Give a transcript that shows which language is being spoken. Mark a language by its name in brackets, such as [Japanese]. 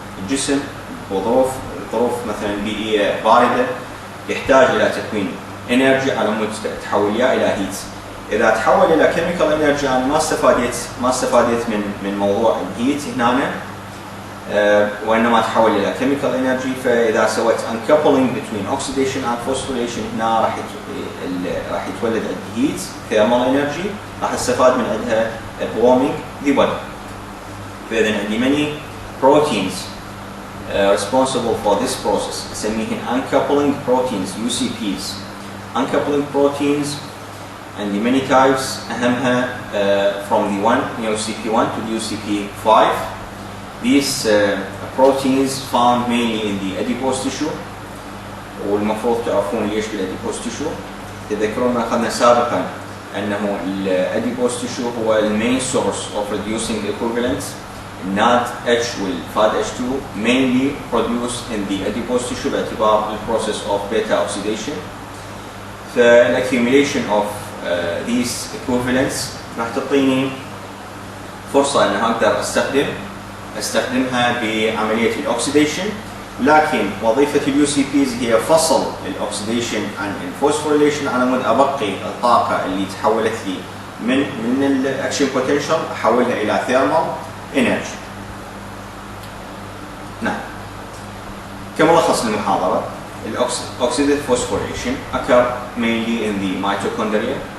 [Arabic] الجسم ظروف مثلا بيئيه بارده يحتاج الى تكوين انرجي على مود تحول اياه الى هيت. اذا تحول الى كيميكال انرجي انا ما استفادت من موضوع الهيت هنا وإنما تحول إلى [English] chemical energy. [Arabic] فإذا سويت [English] uncoupling between oxidation and phosphorylation [Arabic] هنا راح يتولد عندي [English] heat thermal energy، [Arabic] راح استفاد من عندها [English] warming the body. [Arabic] فإذا عندي [English] many proteins responsible for this process، نسميهن uncoupling proteins UCPs. uncoupling proteins عندي many types، أهمها from the UCP1 to the UCP5. These proteins found mainly in the adipose tissue، [Arabic] والمفروض تعرفون ليش [English] بالadipose tissue. [Arabic] تذكرون ما أخذنا سابقا أنه الadipose tissue هو [English] main source of reducing equivalents. NADH والFAD H2 mainly produced in the adipose tissue باعتبار process of beta oxidation. The accumulation of these equivalents [Arabic] راح تعطيني فرصة أن أقدر استخدمها بعملية الأكسديشن. لكن وظيفة الUCPs هي فصل الأكسديشن عن الفوسفوريليشن على مود أبقي الطاقة اللي تحولت لي من الأكشن بوتنشال أحولها إلى ثيرمال انرجي. نعم. كملخص للمحاضرة، [English] Oxidative phosphorylation occur mainly in the mitochondria.